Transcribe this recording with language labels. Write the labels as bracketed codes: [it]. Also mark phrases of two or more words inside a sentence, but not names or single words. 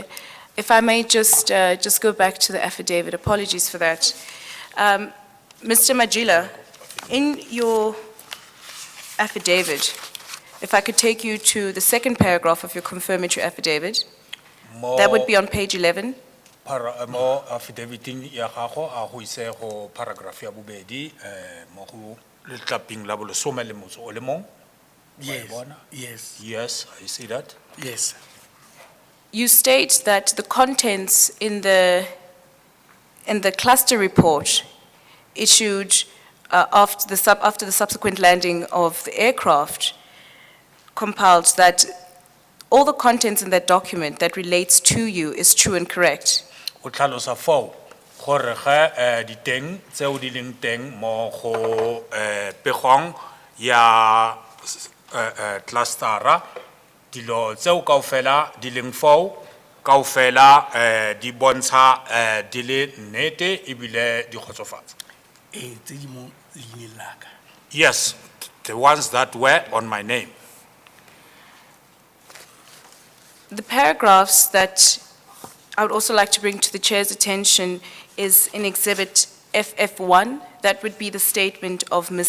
[en] If I may just go back to the affidavit, apologies for that. Mr. Majila, in your affidavit, if I could take you to the second paragraph of your confirmatory affidavit, that would be on page 11. [tn] Mo affidavit-ing ya gago a go ise go paragraph ya bobedi mo go letlaping la bolesome le motso o le mong. [en] Yes, [tn] bona? [en] yes, Yes, I see that. yes. You state that the contents in the cluster report issued after the subsequent landing of the aircraft compiled that all the contents in that document that relates to you is true and correct. [tn] O tlhalosa fao gore ge diteng tseo di leng teng mo go pegong ya clustera dilo tseo kaofela di leng fao kaofela di bontsha di le nnete ebile di kgotsofatsa. Tse di mo leineng la ka. [en] Yes, the ones that were on my name. The paragraphs that I would also like to bring to the Chair's attention is in Exhibit FF1, that would be the statement of Ms.